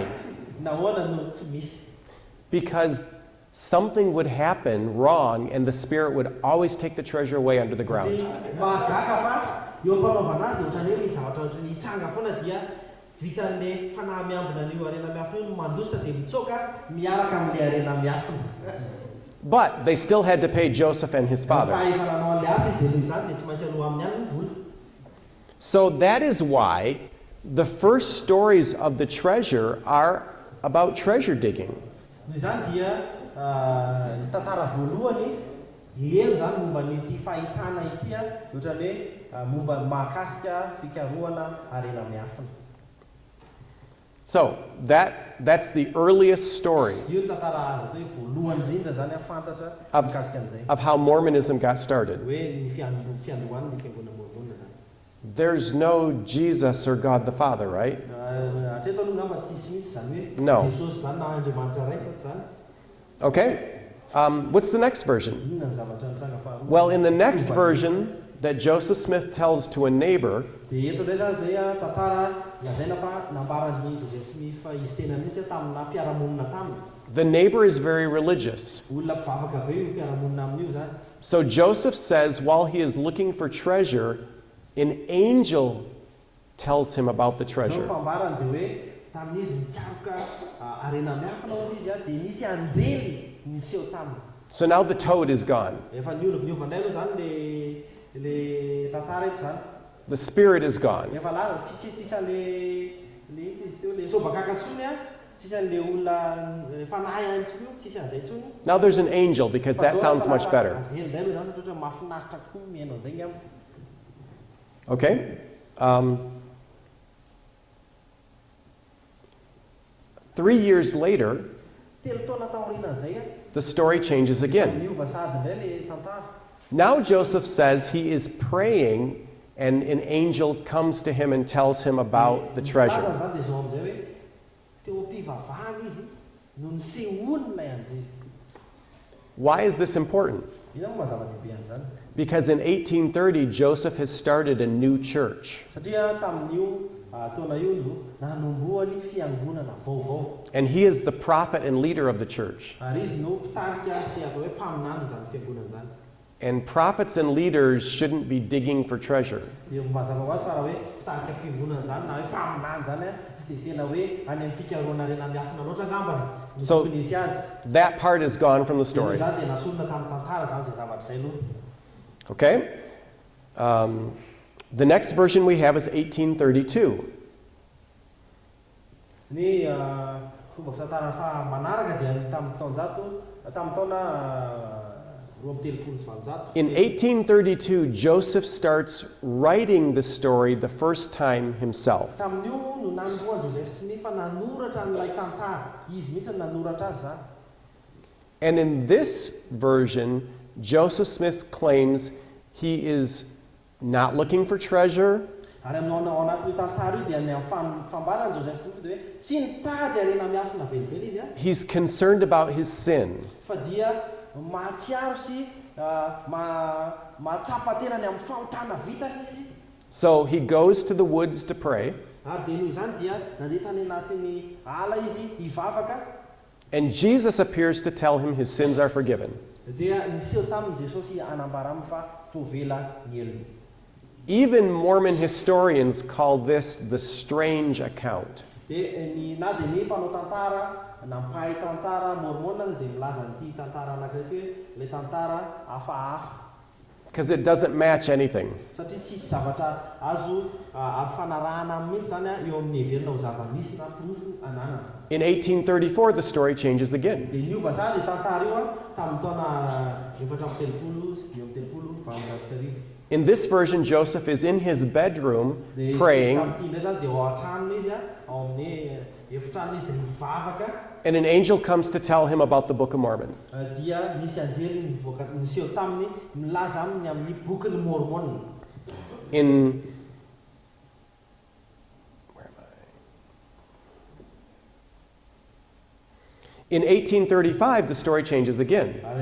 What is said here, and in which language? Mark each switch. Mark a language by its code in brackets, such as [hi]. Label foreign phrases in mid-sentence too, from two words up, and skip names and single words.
[mg] Nahoana no tsy misy? [en] Because something would happen wrong and the spirit would always take the treasure away under the ground. [mg] Mahagaga fa eo ampanaovana azy dia ohatrany hoe misy zavatra ohatrany hitsanga foana dia vitan'le fanahy miambina an'io arena miafina io mandositra dia mitsoka miaraka amin'le arena miafina. [en] But they still had to pay Joseph and his [mg] Fa [en] father. [mg] efa nanao an'le asa izy dia noho izany dia tsy maintsy aloha amin'ny any ny vola. [en] So that is why the first stories of the treasure are about treasure digging. [mg] Noho izany dia ny tantara voalohany elo zany momba n'ity fahitana ity ohatrany hoe momba mahakasika fikarohana arena miafina. [en] So that's the earliest story [mg] Io ny tantara azo atao hoe voalohany indrindra zany fantatra mikasika an'izay [en] of how Mormonism got started. [mg] hoe ny fiandohany ny fiangonana mormona zany. [en] There's no Jesus or God the Father, right? [mg] Hatreto aloha ngamba tsisy mihitsy zany hoe [en] No. [mg] Jesosy zany na Andriamanitra ray sa tsy zany. [en] Okay? What's the next version? [mg] Inona ny zavatra nitranga faharoa? [en] Well, in the next version that Joseph Smith tells to a neighbor, [mg] Dia eto indray zany zay tantara lazaina fa nambaran'ny Joseph Smith fa izy tena mihitsy tamina mpiaramonina taminy. [en] the neighbor is very religious. [mg] Olona mpivavaka be io mpiaramonina amin'io zany. [en] So Joseph says while he is looking for treasure, an angel tells him about the [mg] Zao [en] treasure. [mg] fambarany dia hoe tamin'izy mikaroka arena miafina ao izy dia nisy anjely niseho taminy. [en] So now the toad is gone. [mg] Efa niova indray aloha zany le tantara eto zany. [en] The spirit is gone. [mg] Efa laza tsisy an'le izy teo le sobakaka ntsony tsisy an'le olona fanahy any ntsony io tsisy an'izay ntsony. [en] Now there's an angel because that sounds much better. [mg] Anjely indray aloha zany satria mahafinaritra kokoa miaino an'izay ngamba. [en] Okay? 3 years later, [mg] Telo taona taorianan'izay [en] the story changes again. [mg] niova sady indray le tantara. [en] Now Joseph says he is praying and an angel comes to him and tells him about the treasure. [mg] Laza zany dia zao amin'izay hoe teo am-pivavahana izy no nisehoany ilay anjely. [en] Why is this important? [mg] Ina moa mazava-dehibe an'izany? [en] Because in 1830, Joseph has started a new church. [mg] Satria tamin'io taona io no nanomboa ny fiangonana vaovao. [en] And he is the prophet and leader of the church. [mg] Ary izy no mpitarika sy atao hoe mpaminany zany fiangonana zany. [en] And prophets and leaders shouldn't be digging for treasure. [mg] Dia mazava ho azy fa raha hoe mpitarika fiangonana zany na hoe mpaminany zany tsy dia tena hoe any amin'ny fikaroana rena miafina loatra angambany. [en] So [mg] Nisy azy. [en] that part is gone from the story. [mg] Zany dia nasolona tamin'ny tantara zany izay zavatra izay aloha. [en] Okay? The next version we have is 1832. [mg] Ny fomba fitantarana fa manaraka dia tamin'ny taona 20 [en] In 1832, Joseph starts writing the story the first time himself. [mg] Tamin'io no nanomboa Joseph Smith nanoratra n'ilay tantara. Izy mihitsy nanoratra azy zany. [en] And in this version, Joseph Smith claims he is not looking for treasure. [mg] Ary amin'ny ao anatin'io tantara io dia ny fambalana Joseph Smith dia hoe tsy nitady arena miafina velively izy a. [en] He's concerned about his sin. [mg] Fa dia mahatsiaro sy mahatsapa tena ny amin'ny fahotana vitany izy. [en] So he goes to the woods to pray. [mg] Ary dia noho izany dia nandeha tany anatin'ny ala izy hivavaka. [en] And Jesus appears to tell him his sins are forgiven. [mg] Dia niseho tamin'i Jesosy hanambara aminy fa voavela ny elony. [en] Even Mormon historians call this the strange account. [mg] Dia na dia ny mpanao tantara na mpahay tantara mormona dia milaza an'ity tantara anankiray hoe ilay tantara hafahafa. [en] Because it doesn't match anything. [mg] Satria tsisy zavatra azo afanarahana mihitsy zany eo amin'ny heverina ho zava-misy na porofo ananana. [en] In 1834, the story changes again. [mg] Dia niova zany tantara io tamin'ny taona 430 sy 430. [en] In this version, Joseph is in his bedroom praying, and an angel comes to tell him about the Book of Mormon. In In 1835, the story changes again.